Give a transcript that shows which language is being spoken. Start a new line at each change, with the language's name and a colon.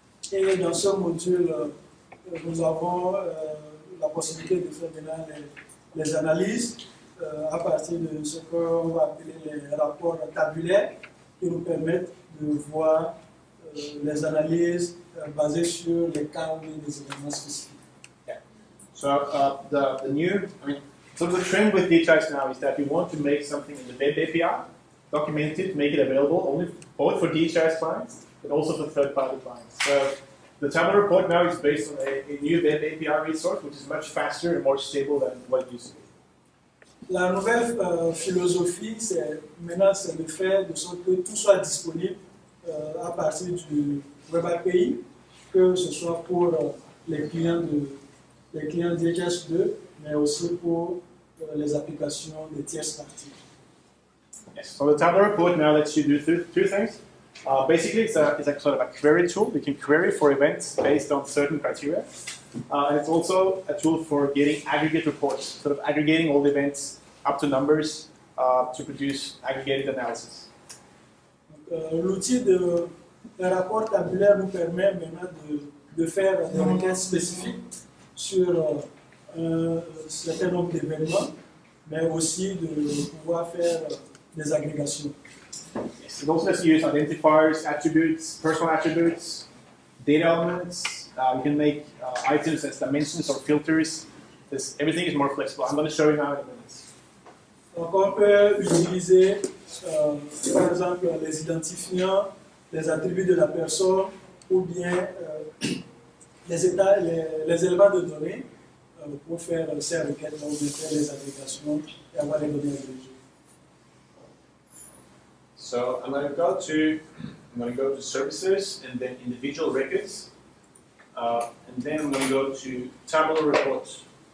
French: Et dans ce module, nous avons la possibilité de faire maintenant les analyses à partir de ce qu'on va appeler les rapports tabulaires qui nous permettent de voir les analyses basées sur les cas ou les événements spécifiques.
English: Yeah. So the new, so the trend with DHIS now is that we want to make something in the web API, document it, make it available only both for DHIS clients, but also for third-party clients. So the tabular report now is based on a new web API resource, which is much faster and more stable than what it used to be.
French: La nouvelle philosophie, maintenant, c'est de faire de sorte que tout soit disponible à partir du Web API, que ce soit pour les clients DHIS2, mais aussi pour les applications de tierces parties.
English: Yes. So the tabular report now lets you do two things. Basically, it's a sort of a query tool. You can query for events based on certain criteria. And it's also a tool for getting aggregate reports, sort of aggregating all the events up to numbers to produce aggregated analysis.
French: L'outil de rapport tabulaire nous permet maintenant de faire des requêtes spécifiques sur un certain nombre d'événements, mais aussi de pouvoir faire des agrégations.
English: Yes. It also lets you use identifiers, attributes, personal attributes, data elements. You can make items as dimensions or filters. Everything is more flexible. I'm going to show you now in a minute.
French: Donc on peut utiliser par exemple les identifiants, les attributs de la personne ou bien les éléments de données pour faire ces requêtes, donc de faire les agrégations et avoir les données agrégées.
English: So I'm going to go to services and then individual records, and then I'm going to go to tabular reports.